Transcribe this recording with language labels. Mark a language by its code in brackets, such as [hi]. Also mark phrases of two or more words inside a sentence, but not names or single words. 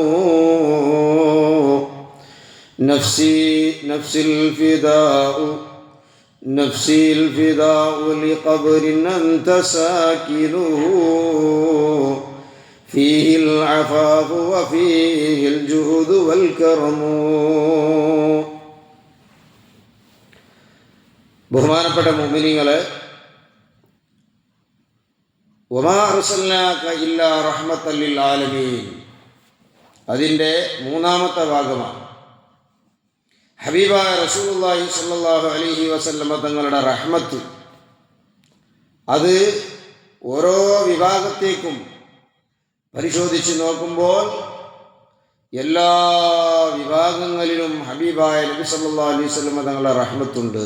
[ar] نفسي الفداء لقبر أنت ساكنه فيه العفاف وفيه الجهد والكرم. [ml] ബഹുമാനപ്പെട്ട മുഅ്മിനീങ്ങളെ, [ar] وما أرسلناك إلا رحمة للعالمين, [ml] അതിൻ്റെ മൂന്നാമത്തെ ഭാഗമാണ്. ഹബീബായ [ar] رسول الله صلى الله عليه وسلم [ml] തങ്ങളുടെ റഹ്മത്ത്, അത് ഓരോ വിഭാഗത്തേക്കും പരിശോധിച്ച് നോക്കുമ്പോൾ എല്ലാ വിഭാഗങ്ങളിലും ഹബീബായ നബി [ar] صلى الله عليه وسلم [ml] തങ്ങളുടെ റഹ്മത്തുണ്ട്.